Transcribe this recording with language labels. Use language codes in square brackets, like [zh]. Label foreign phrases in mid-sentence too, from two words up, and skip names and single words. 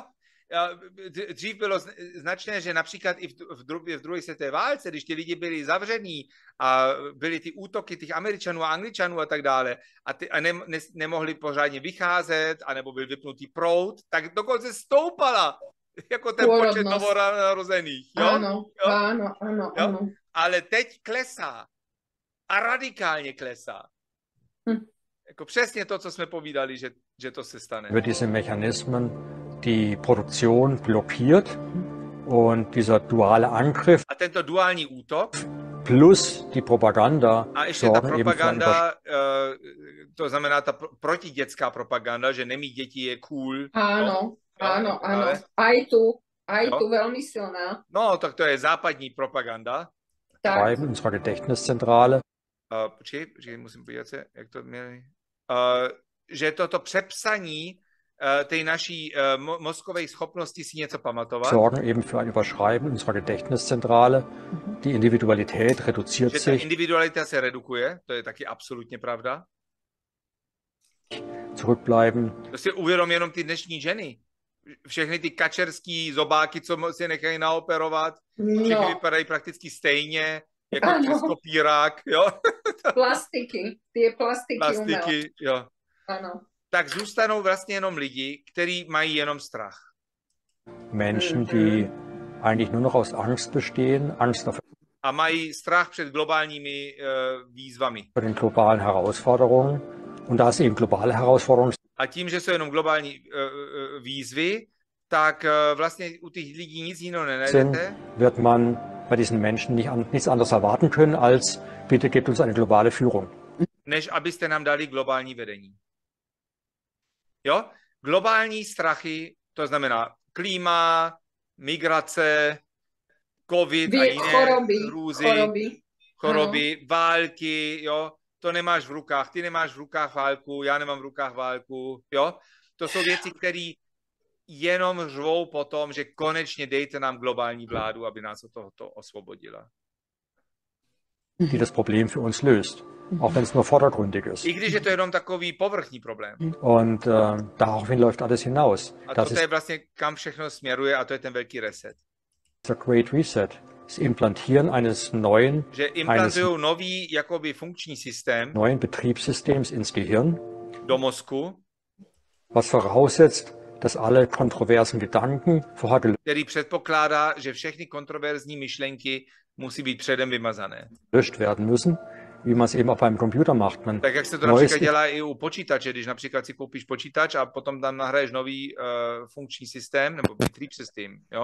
[cs] Dřív bylo značné, že například i v druhé světové válce, když ti lidi byli zavření a byly ty útoky těch Američanů a Angličanů a tak dále a nemohli pořádně vycházet, anebo byl vypnutý proud, tak dokonce stoupala jako ten počet novonarozených. Jo? Ano. Ale teď klesá a radikálně klesá. Jako přesně to, co jsme povídali, že to se stane. [de] Über diese Mechanismen die Produktion blockiert und dieser duale Angriff [cs] a tento duální útok [de] plus die Propaganda [cs] a ještě ta propaganda, to znamená ta protidětská propaganda, že nemít děti je cool. [sk] Áno. Aj tu veľmi silná. [cs] No, tak to je západní propaganda. [de] Schreiben unserer Gedächtniszentrale. [cs] Počkej, musím podívat se, jak to měli. Že toto přepsaní té naší mozkové schopnosti si něco pamatovat. [de] Sorgen eben für ein Überschreiben unserer Gedächtniszentrale. Die Individualität reduziert [cs] že [de] sich. [cs] Ta individualita se redukuje, to je taky absolutně pravda. [de] Zurückbleiben. [cs] To si uvědom jenom ty dnešní ženy. Všechny ty kačerský zobáky, co si nechají naoperovat, všechny vypadají prakticky stejně, jako přes kopírák, jo? Plastiky, plastiky, jo. Ano. Tak zůstanou vlastně jenom lidi, kteří mají jenom strach. [de] Menschen, die eigentlich nur noch aus Angst bestehen, Angst auf [cs] A mají strach před globálními výzvami. [de] den globalen Herausforderungen. Und da es eben globale Herausforderungen [cs] A tím, že jsou jenom globální výzvy, tak vlastně u těch lidí nic jiného [de] sind, [cs] nenajdete. [de] wird man bei diesen Menschen nichts anderes erwarten können, als bitte gebt uns eine globale Führung. [cs] Než abyste nám dali globální vedení. Jo? Globální strachy, to znamená klima, migrace, covid a jiné choroby, války, jo? To nemáš v rukách, ty nemáš v rukách válku, já nemám v rukách válku, jo? To jsou věci, které jenom řvou po tom, že konečně dejte nám globální vládu, aby nás od tohoto osvobodila. [de] Die das Problem für uns löst, auch wenn es nur vordergründig ist. [cs] I když je to jenom takový povrchní problém. [de] Und daraufhin läuft alles hinaus. [cs] A [de] Das [cs] to [de] ist [cs] je vlastně, kam všechno směruje, a to je ten velký reset. [de] der [en] Great Reset. [de] Das Implantieren eines [cs] Že implantují nový jakoby funkční systém [de] neuen Betriebssystems ins Gehirn, [cs] do mozku, [de] was voraussetzt, dass alle kontroversen Gedanken vorher [cs] který předpokládá, že všechny kontroverzní myšlenky musí být předem vymazané. [de] gelöscht werden müssen, wie man es eben auch beim Computer macht. Man [cs] Tak jak se to například dělá i u počítače, když například si koupíš počítač a potom tam nahraješ nový funkční systém, nebo Betriebssystem, jo?